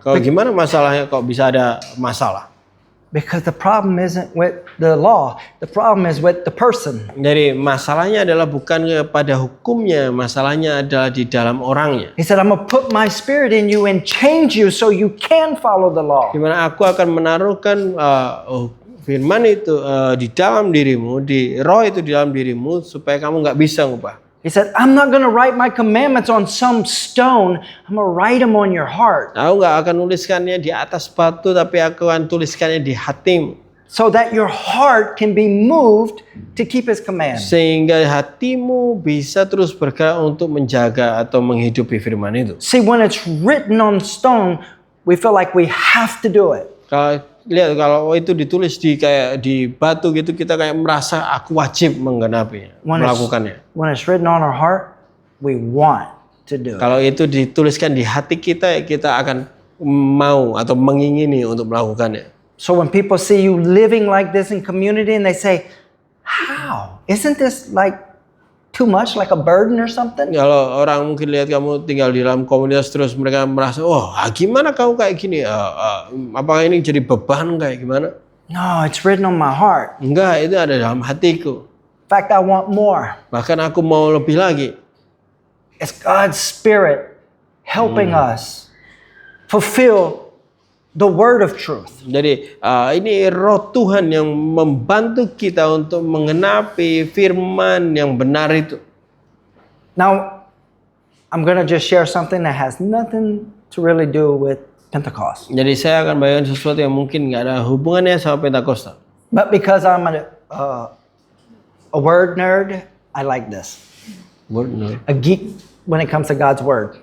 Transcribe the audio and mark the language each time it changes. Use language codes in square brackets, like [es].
[id] Kalau gimana masalahnya kok bisa ada masalah? [en] Because the problem isn't with the law. The problem is with the person. [id] Jadi masalahnya adalah bukan pada hukumnya, masalahnya adalah di dalam orangnya. [en] He said, I'm going to put my spirit in you and change you so you can follow the law. [id] Di mana aku akan menaruhkan firman itu di dalam dirimu, di roh itu di dalam dirimu, supaya kamu nggak bisa ngubah. [en] He said, I'm not going to write my commandments on some stone. I'm going to write them on your heart. [id] Aku nggak akan tuliskannya di atas batu, tapi aku akan tuliskannya di hatimu. [en] so that your heart can be moved to keep His command. [id] Sehingga hatimu bisa terus bergerak untuk menjaga atau menghidupi firman itu. [en] See, when it's written on stone, we feel like we have to do it. [id] Kalau itu ditulis kayak di batu gitu, kita kayak merasa aku wajib menggenapinya, melakukannya. [en] When it's written on our heart, we want to do it. [id] Kalau itu dituliskan di hati kita, kita akan mau atau mengingini untuk melakukannya. [en] So when people see you living like this in community and they say, how? Isn't this like too much, like a burden or something? [id] Kalau orang mungkin lihat kamu tinggal di dalam komunitas terus mereka merasa, oh gimana kamu kayak gini? Apakah ini jadi beban kayak gimana? [en] No, it's written on my heart. [id] Enggak, itu ada dalam hatiku. [en] In fact, I want more. [id] Bahkan aku mau lebih lagi. [en] It's God's Spirit helping us fulfill the word of truth. [id] Jadi ini roh Tuhan yang membantu kita untuk mengenapi firman yang benar itu. [en] Now, I'm going to just share something that has nothing to really do with Pentecost. [id] Jadi saya akan bagikan sesuatu yang mungkin nggak ada hubungannya sama Pentakosta. [en] But because I'm a word nerd, I like this. Word nerd. A geek when it comes to God's word.